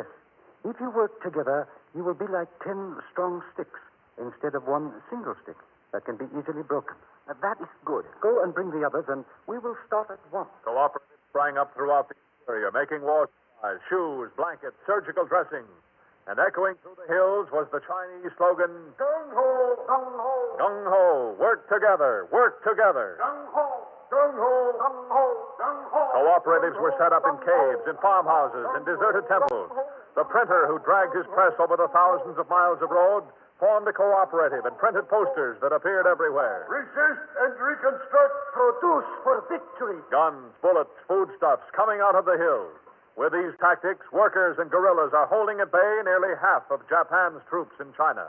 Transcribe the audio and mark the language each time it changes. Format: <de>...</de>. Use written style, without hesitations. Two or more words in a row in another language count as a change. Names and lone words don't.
<en>If you work together, you will be like 10 strong sticks instead of one single stick that can be easily broken. That is good. Go and bring the others, and we will start at once. Cooperatives sprang up throughout the interior, making war supplies, shoes, blankets, surgical dressings. And echoing through the hills was the Chinese slogan, Gung-ho, gung-ho. Gung-ho, work together, work together. Gung-ho, gung-ho, gung-ho, gung-ho. Cooperatives were set up in caves, in farmhouses, in deserted temples. The printer who dragged his press over the thousands of miles of road formed a cooperative and printed posters that appeared everywhere. Resist and reconstruct. Produce for victory. Guns, bullets, foodstuffs coming out of the hills. With these tactics, workers and guerrillas are holding at bay nearly half of Japan's troops in China.</en>